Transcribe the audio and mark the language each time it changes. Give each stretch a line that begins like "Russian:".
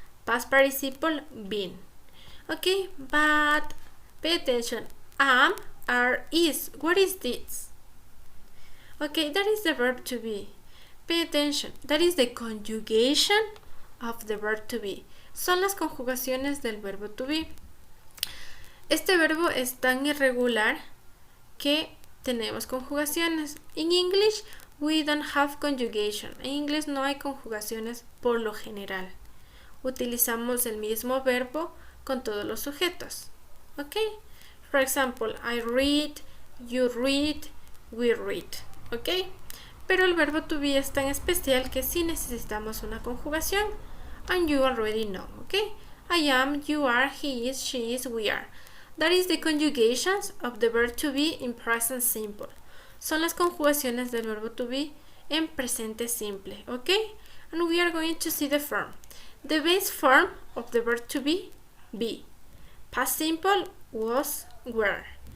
English: Past participle, been. Okay, but pay attention. Am, are, is. What is this? Okay, that is the verb to be. Pay attention. That is the conjugation of the verb to be.
Spanish: Son las conjugaciones del verbo to be. Este verbo es tan irregular que tenemos conjugaciones.
English: In English, we don't have conjugation.
Spanish: En inglés no hay conjugaciones por lo general. Utilizamos el mismo verbo con todos los sujetos.
English: Ok, for example, I read, you read, we read.
Spanish: Ok, pero el verbo to be es tan especial que sí necesitamos una conjugación,
English: and you already know. Ok, I am, you are, he is, she is, we are. That is the conjugations of the verb to be in present simple.
Spanish: Son las conjugaciones del verbo to be en presente simple.
English: Ok, and we are going to see the form. The base form of the verb to be past simple, was, were.